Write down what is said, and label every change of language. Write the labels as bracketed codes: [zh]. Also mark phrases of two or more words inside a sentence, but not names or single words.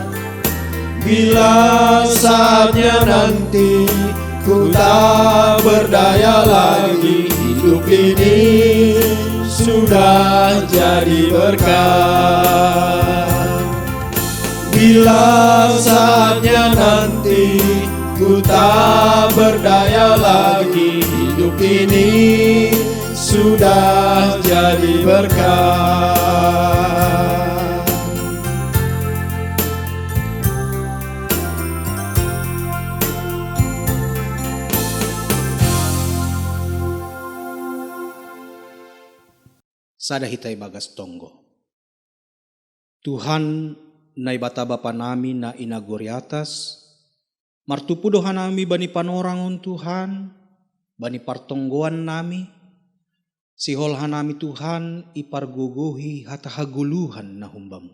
[id] Bila saatnya nanti ku tak berdaya lagi, hidup ini sudah jadi berkah. Bila saatnya nanti ku tak berdaya lagi, hidup ini sudah jadi berkah. [bts] Sada hitai bagas tonggo. Tuhan nai bata bapa nami na inagori atas, martupu doha nami bani panorangon Tuhan, bani partonggoan nami, siholha nami Tuhan ipargogohi hata haguluhan na humbamu.